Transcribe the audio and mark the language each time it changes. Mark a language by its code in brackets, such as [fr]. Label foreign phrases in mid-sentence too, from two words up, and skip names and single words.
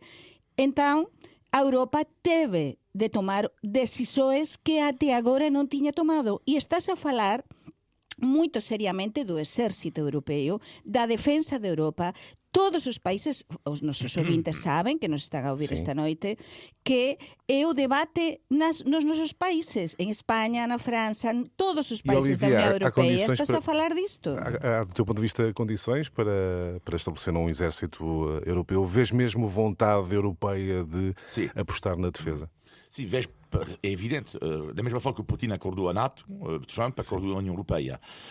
[gl] Entón, a Europa teve de tomar decisões que até agora non tiña tomado. E estás a falar moito seriamente do exército europeo, da defensa de Europa. Todos os países, os nosos ouvintes saben, que nos están a ouvir esta noite, que é o debate nos nosos países, en España, na França, todos os países da União Europeia. Estás a falar disto? [pt] Há, do teu ponto de vista, condições para estabelecer um exército europeu? Vês mesmo vontade europeia de apostar na defesa? Sim, vejo, é evidente, da mesma forma que o Putin acordou a NATO, Trump acordou a União Europeia.